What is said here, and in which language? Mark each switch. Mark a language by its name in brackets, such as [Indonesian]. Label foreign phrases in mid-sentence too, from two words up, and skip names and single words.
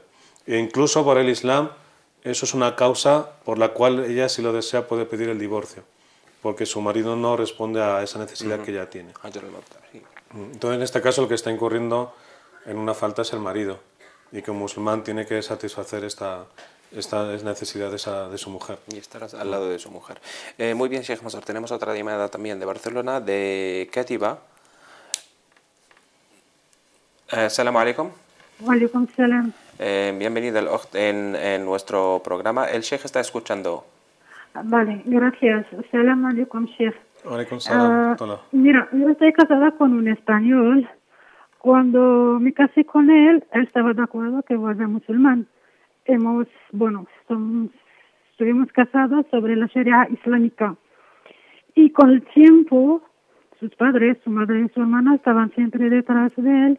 [Spanish] E incluso por el Islam, eso es una causa por la cual ella, si lo desea, puede pedir el divorcio, porque su marido no responde a esa necesidad que ella tiene. Sí. Entonces, en este caso, el que está incurriendo en una falta es el marido, y que un musulmán tiene que satisfacer esta necesidad de su mujer. Y estarás al lado de su mujer. Muy bien, Sheikh Mansour. Tenemos otra llamada también de Barcelona, de Katiba. [Arabic] سلام عليكم. وعليكم سلام. [Spanish] Bienvenida en nuestro programa. El Sheikh está escuchando. Vale, gracias. [Arabic] سلام عليكم، شيخ. عليكم سلام. [Spanish] Hola. Mira, yo estoy casada con un español Cuando me casé con él estaba de acuerdo que vuelve musulmán. Estuvimos casados sobre la Sharia islámica. Y con el tiempo, sus padres, su madre y su hermana estaban siempre detrás de él.